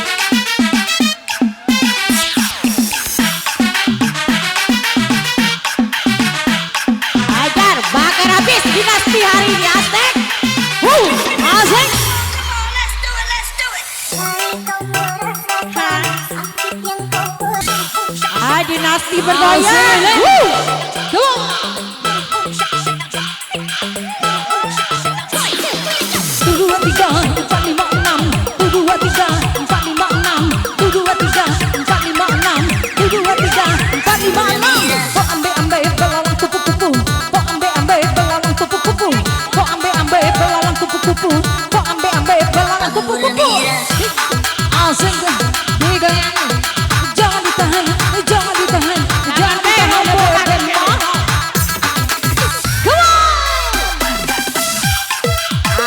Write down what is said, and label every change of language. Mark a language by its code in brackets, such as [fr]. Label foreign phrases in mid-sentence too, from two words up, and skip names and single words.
[id] Ajar bakar habis dinasti hari ini asik. Asik. Dinasti bergoyang. tujuh, tiga, empat, lima, enam. Tujuh, tiga, empat, lima, enam. Tujuh, tiga, empat, lima, enam. Tujuh, tiga, empat, lima, enam. Kok ambe belalang kupu-kupu. Kok ambe belalang kupu-kupu. Kok ambe belalang kupu-kupu. Kok ambe belalang kupu-kupu. Asik digoyang. Jangan ditahan, jangan ditahan, jangan ditahan. [en] Come on.